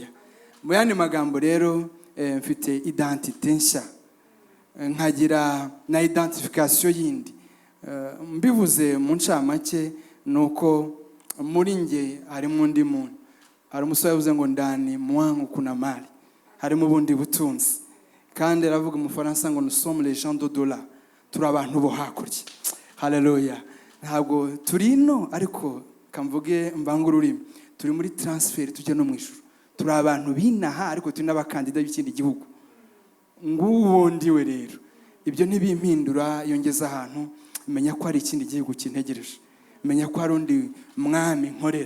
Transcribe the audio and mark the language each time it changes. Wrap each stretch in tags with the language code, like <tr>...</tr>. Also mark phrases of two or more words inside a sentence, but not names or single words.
<rw>Mu yandi magambo rero mfite identite nshya, nkagira na identification yindi. Mbivuze mu ncamake nuko muri nge harimo undi muntu. Hari umusore yavuze ngo</rw> <sw>ndani mwangu kuna mali,</sw> <rw>harimo ubundi butunzi. Kandi aravuga mu Faransa ngo</rw> <fr>nous sommes les gens d'au-delà,</fr> <rw>turi abantu bo hakurya. Haleluya. Ntabwo turi ino ariko kamvuge mbanga ururimi, turi muri transfer tujye no mu ijuru. Turi abantu binaha ariko turi n'abakandida b'ikindi gihugu. Nguwo ndiwe rero. Ibyo ntibimpindura yongeza ahantu, menya ko ari ikindi gihugu kintegereje, menya ko hari undi mwami nkorera.</rw>